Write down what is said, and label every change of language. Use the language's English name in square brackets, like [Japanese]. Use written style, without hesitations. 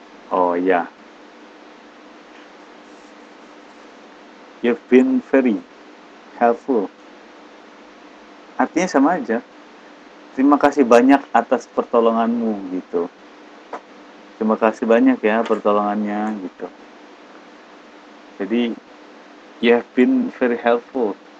[English] Oh ya, you've been very helpful. [Indonesian] Artinya sama aja. Terima kasih banyak atas pertolonganmu gitu. Terima kasih banyak ya pertolongannya gitu. Jadi [English] you have been very helpful.